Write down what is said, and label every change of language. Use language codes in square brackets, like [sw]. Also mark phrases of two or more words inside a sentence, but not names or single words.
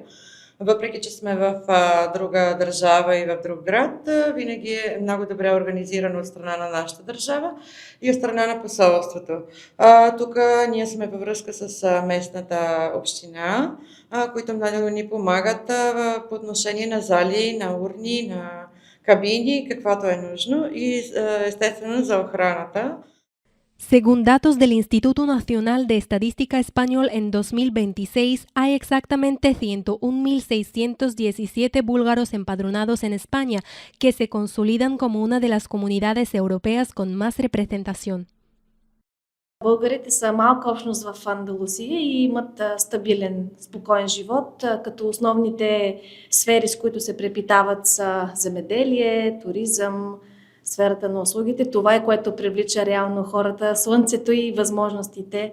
[bg] Въпреки че сме в друга държава и в друг град, винаги е много добре организирано от страна на нашата държава и от страна на посолството. Тук ние сме във връзка с местната община, които много ни помагат по отношение на зали, на урни, на кабини, каквото е нужно и естествено за охраната. [es] Según datos del Instituto Nacional de Estadística Español, en 2026 hay exactamente 101.617 búlgaros empadronados en España, que se consolidan como una de las comunidades europeas con más representación. [bg] Българите са малка общност в Андалусия и имат стабилен, спокоен живот, като основните сфери, с които се препитават, са земеделие, туризъм, сферата на услугите. Това е, което привлича реално хората, слънцето и възможностите.